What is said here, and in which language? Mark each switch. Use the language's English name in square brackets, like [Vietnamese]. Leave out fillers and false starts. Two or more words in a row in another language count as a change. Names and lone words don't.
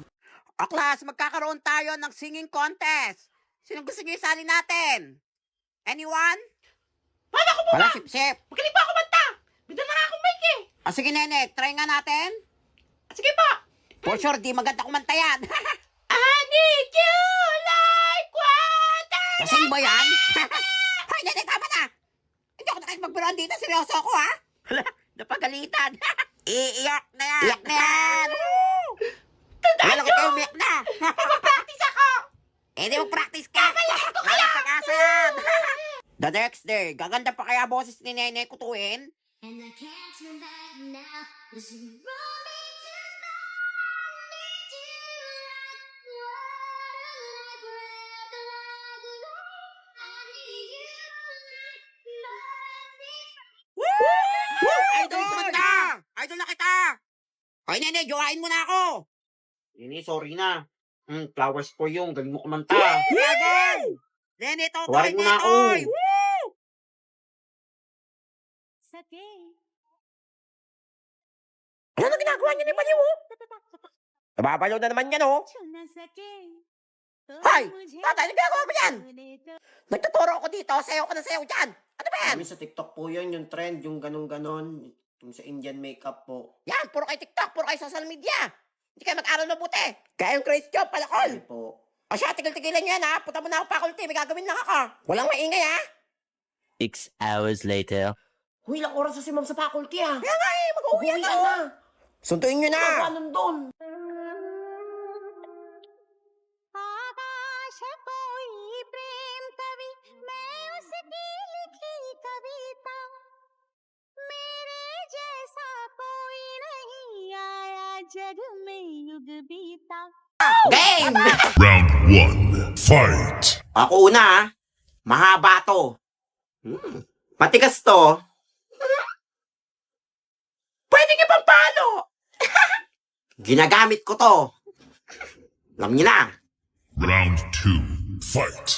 [Filipino] O, class, magkakaroon tayo ng singing contest. Sino gusto niyo isali natin? Anyone? Wala ko muna. Wala, sip-sip. Magaling pa ako banta. Bigla na nga akong mic eh. Ah, sige, nene. Try nga natin. Sige po. For sure, di maganda kumanta yan. [English] I need you like water. [Filipino] Lasing ba yan? Hoy, Nene, tama na! Hindi ako nakikipagbiruan dito. Seryoso ako, ha? Hala, napagalitan. Iiyak na yan. Iyak na yan. Wala ko kayo, umiyak na. Mag-practice ako. Hindi mag-practice ka. Wala pag-asa yan. [English] The next day, [Filipino] gaganda pa kaya boses ni Nene kutuin? [English] And I can't turn back now. Cause you brought me to need you like water, like breath, like rain. I need you like nothing. [Filipino] Idol, kumanta! Idol na kita! Hoy, Nene, jowain mo na ako! Nene, sorry na. [English] Flowers for you. [Filipino] Galing mo kumanta. Idol! Nene, Totoy, Tawarin mo na ako. Netoy! Sake. Ano na ginagawa niya ni Baliw? Nababalaw na naman yan, oh. [Hindi] छूना सके तो [Filipino] Hoy! [Hindi] मुझे [Filipino] Tatay, ano ginagawa mo yan? [Hindi] होने दो। [Filipino] Nagtuturo ako dito. Sayaw ka na sayaw dyan. Ano ba yan? Sa TikTok po yun, yung trend, yung ganun-ganon. Yung sa [English] Indian makeup [Filipino] po. Yan, puro kay TikTok, puro kay [English] social media. [Filipino] Hindi kayo mag-aral mabuti. Kaya yung Grace Job, palakol. Hindi po. O siya, tigil-tigilan yan, ha. Punta mo na ako faculty. May gagawin lang ako. Walang maingay, ha. [English] 6 hours later. [Filipino] Huy, ilang oras na si ma'am sa faculty ah. Kaya nga, eh. Mag-uwi Uwi na. na. Sunduin nyo na. Paano doon? [Hindi] आकाश कोई प्रेम कवि मैं उसकी लिखी कविता मेरे जैसा कोई नहीं आया जग में युग बीता [English] Game! Round 1. Fight! [Filipino] Ako una, ha. Mahaba to. Matigas to. Pwede nga pang palo. Ginagamit ko to. Alam niyo na. [English] Round 2. Fight!